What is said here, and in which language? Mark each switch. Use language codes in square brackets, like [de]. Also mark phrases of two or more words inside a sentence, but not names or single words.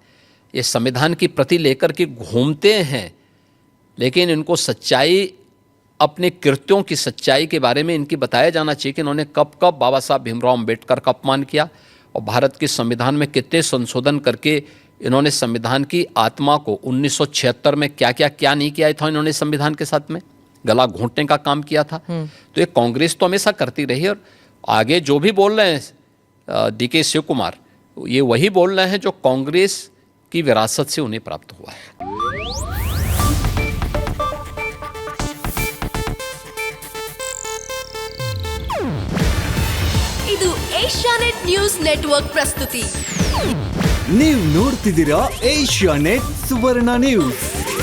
[hi] ये संविधान की प्रति लेकर के घूमते हैं, लेकिन इनको सच्चाई, अपने कृत्यों की सच्चाई के बारे में इनकी बताया जाना चाहिए कि इन्होंने कब कब बाबा साहब भीमराव अंबेडकर का अपमान किया और भारत के संविधान में कितने संशोधन करके इन्होंने संविधान की आत्मा को 1976 में क्या नहीं किया था इन्होंने संविधान के साथ में गला घोंटने का काम किया था। तो ये कांग्रेस तो हमेशा करती रही और आगे जो भी बोल रहे हैं डीके शिव कुमार, ये वही बोल रहे हैं जो कांग्रेस की विरासत से उन्हें प्राप्त हुआ है। [kn] ಇದು ಏಷ್ಯಾನೆಟ್ ನ್ಯೂಸ್ ನೆಟ್ವರ್ಕ್ ಪ್ರಸ್ತುತಿ. ನೀವು ನೋಡ್ತಿದ್ದೀರಾ ಏಷ್ಯಾನೆಟ್ ಸುವರ್ಣ ನ್ಯೂಸ್.